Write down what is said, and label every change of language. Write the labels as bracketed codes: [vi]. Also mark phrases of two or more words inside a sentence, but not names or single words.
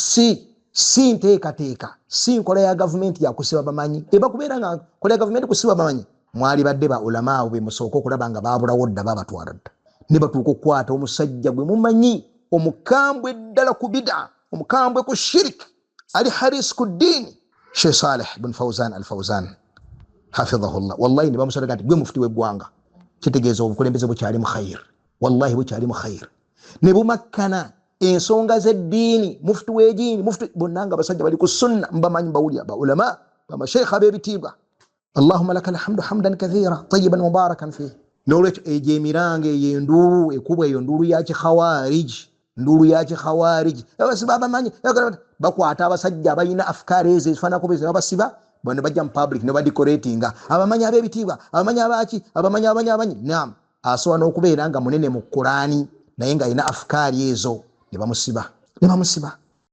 [lg] si nteekateeka si nkola ya gavumenti yakusiba bamanyi ebakubeera nga nkola ya gavumenti kusiba bamanyi mwali badde baulama abo be musooka okulaba nga babulawo dda babatwala dda ne batuuka okukwata omusajja gwe mumanyi omukambwe ddala ku bida omukambwe ku shirik ali haris ku ddiini Sheikh Saleh bin Fawzan al-Fawzan [ar] حفظه الله والله [lg] ne bamusalaga nti gwe mufti w'eggwanga kitegeeza obukulembeze bukyali mu khair, wallahi bukyali mu khair. Ne bumakkana ensonga z'eddiini, mufti w'eddiini, mufti bonna nga basajja bali ku sunna, mbamanyi mbawulya baulama bamasheikha ab'ebitiibwa. [ar] اللهم لك الحمد حمدا كثيرا طيبا مباركا فيه. [lg] N'olwekyo egyo emiranga eyo enduulu ekubwa, eyo nduulu ya kikhawariji, nduulu ya kikhawariji. Abasiba bamanyi bakwata abasajja abalina afkaari ezo ezifaananako bwe babasiba bano bajja mu public ne badecoratinga abamanyi ab'ebitiibwa, abamanyi abaki, abamanyi naam, asobola n'okubeera nga munene mu Qur'ani naye nga alina afkaari ezo ne bamusiba.